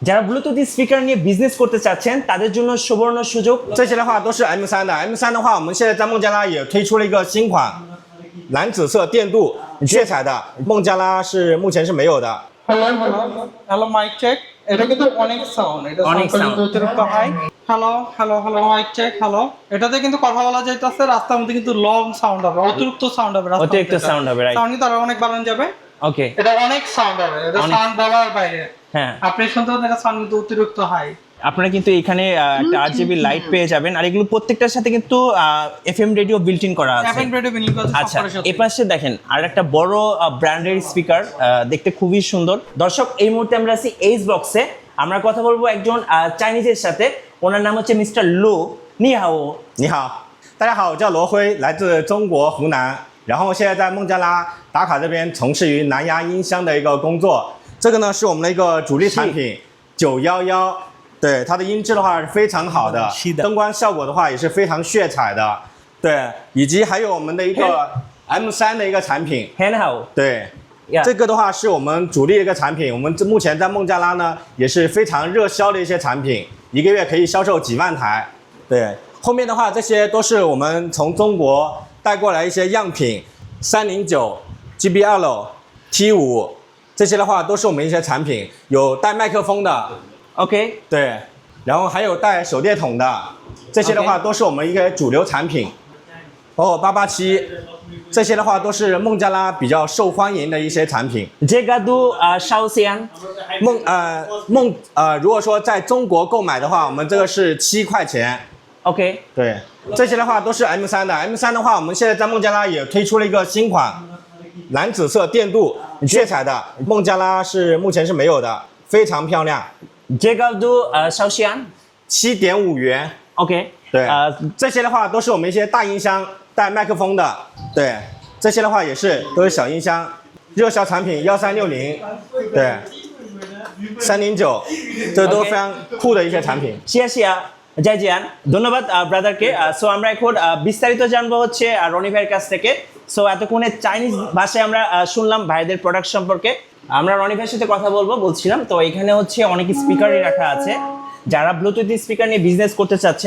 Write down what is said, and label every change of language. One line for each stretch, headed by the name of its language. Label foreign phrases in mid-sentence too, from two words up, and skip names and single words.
Bangla: যারা ব্লুটুথ স্পিকার নিয়ে বিজনেস করতে চাচ্ছেন তাদের জন্য সুবর্ণ সুযোগ।
Chinese: 这些的话都是 M3的，M3的话，我们现在在孟加拉也推出了一个新款蓝紫色电镀血彩的，孟加拉是目前是没有的。
English: Hello mic check.
Bangla: এটা কিন্তু অনেক সাউন্ড, এটা অনেক সাউন্ড sound। অতিরিক্ত হাই।
English: Hello mic check
Bangla: হ্যালো। এটাতে কিন্তু কথা বলা যাইতেছে, রাস্তার মধ্যে কিন্তু
English: long sound
Bangla: হবে, অতিরিক্ত সাউন্ড হবে, অতিরিক্ত sound হবে, right? সাউন্ড কিন্তু আরো অনেক বাড়ানো যাবে। ওকে, এটা অনেক সাউন্ড হবে, এটা অনেক। সাউন্ড বলার বাইরে। হ্যাঁ, আপনি শুনতে পাচ্ছেন এটা সাউন্ড কিন্তু অতিরিক্ত হাই। আপনারা কিন্তু এখানে একটা RGB লাইট পেয়ে যাবেন, আর এগুলো প্রত্যেকটার সাথে কিন্তু
English: FM radio built in
Bangla: করা আছে।
English: FM radio
Bangla: বিনিয়োগ আছে আচ্ছা, সবকিছুর সাথে। এই পাশে দেখেন আর একটা বড় ব্র্যান্ডের স্পিকার, দেখতে খুবই সুন্দর। দর্শক, এই মুহূর্তে আমরা আছি এইচ বক্সে। আমরা কথা বলবো একজন চাইনিজের সাথে, ওনার নাম হচ্ছে মিস্টার লু।
Chinese: 你好. 你好，大家好，我叫罗辉，来自中国湖南，然后现在在孟加拉达卡这边从事于蓝牙音箱的一个工作。这个呢是我们的一个主力产品911，对它的音质的话是非常好的，是的灯光效果的话也是非常血彩的，对，以及还有我们的一个 M3的一个产品，
Bangla: হ্যাঁ হাও।
Chinese: 对。
English: Yeah.
Chinese: 这个的话是我们主力的一个产品，我们目前在孟加拉呢也是非常热销的一些产品，一个月可以销售几万台。对，后面的话这些都是我们从中国带过来一些样品，309、GBL、T5，这些的话都是我们一些产品，有带麦克风的， ওকে, 对，然后还有带手电筒的，这些的话 OK 都是我们一个主流产品，包括887。这些的话都是孟加拉比较受欢迎的一些产品。这个多少钱. 如果说在中国购买的话，我们这个是7块钱。 ওকে, 对，这些的话都是 M3的。M3的话，我们现在在孟加拉也推出了一个新款蓝紫色电镀血彩的，孟加拉是目前是没有的，非常漂亮，这个多少钱. 7.5 元。 ওকে, 对，这些的话都是我们一些大音箱带麦克风的，对，这些的话也是都是小音箱，热销产品1360，对，309，这都非常酷的一些产品。谢谢再见,
Bangla: ধন্যবাদ ব্রাদারকে। সো আমরা এখন বিস্তারিত জানবো হচ্ছে রনি ভাইয়ের কাছ থেকে। সো এতক্ষণে চাইনিজ ভাষায় আমরা শুনলাম ভাইদের প্রোডাক্ট সম্পর্কে। আমরা রনি ভাইয়ের সাথে কথা বলছিলাম। তো এখানে হচ্ছে অনেক স্পিকারই রাখা আছে, যারা ব্লুটুথ স্পিকার নিয়ে বিজনেস করতে চাচ্ছেন।